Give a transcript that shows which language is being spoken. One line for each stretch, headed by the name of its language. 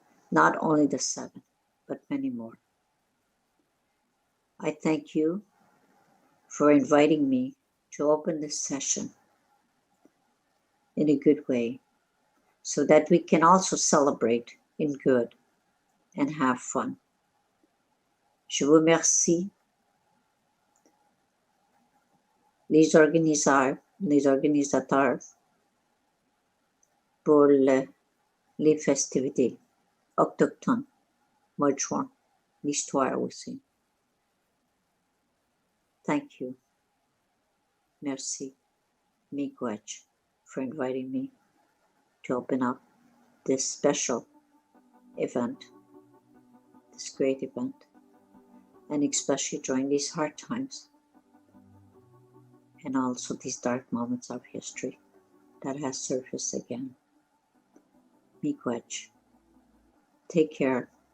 English: Not only the 7, but many more. I thank you for inviting me to open this session in a good way so that we can also celebrate in good and have fun.
French: Je vous remercie les organisateurs pour les festivités autochtones, mois de juin, l'histoire aussi.
English: Thank you. Merci, miigwech, for inviting me to open up this special event, this great event, and especially during these hard times and also these dark moments of history that has surfaced again. Miigwech. Take care.